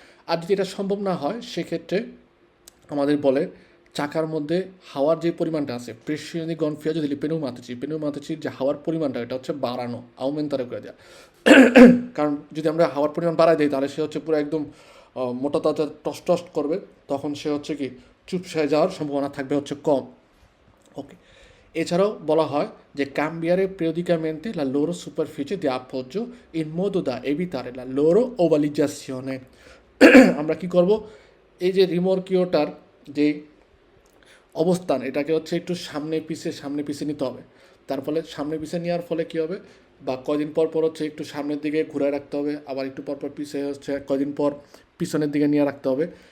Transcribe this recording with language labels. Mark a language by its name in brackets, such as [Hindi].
[Bangla] আর যদি এটা সম্ভব না হয়, সেক্ষেত্রে আমাদের বলে চাকার মধ্যে হাওয়ার যে পরিমাণটা আছে, প্রেসিওনি গনফিয়াজো দিলি পেনুমাতেচির যে হাওয়ার পরিমাণটা, এটা হচ্ছে বাড়ানো, আউমেন্তারে করে দেওয়া। কারণ যদি আমরা হাওয়ার পরিমাণ বাড়াই দিই, তাহলে সে হচ্ছে পুরো একদম মোটা তাজা টস করবে, তখন সে হচ্ছে কি চুপসায় যাওয়ার সম্ভাবনা থাকবে হচ্ছে কম। ওকে, এছাড়াও বলা হয় যে [Italian] cambiare periodicamente la loro superficie di appoggio in modo da evitare la loro ovalizzazione। [Bangla] আমরা কি করব, এই যে রিমর্কিওটার যে অবস্থান, এটাকে হচ্ছে একটু সামনে পিছে নিতে হবে। তার ফলে সামনে পিছে নেওয়ার ফলে কী হবে, বা কয়দিন পর পর হচ্ছে একটু সামনের দিকে ঘুরে রাখতে হবে, আবার একটু পর পর পিছে হচ্ছে কয়দিন পর পিছনের দিকে নিয়ে রাখতে হবে।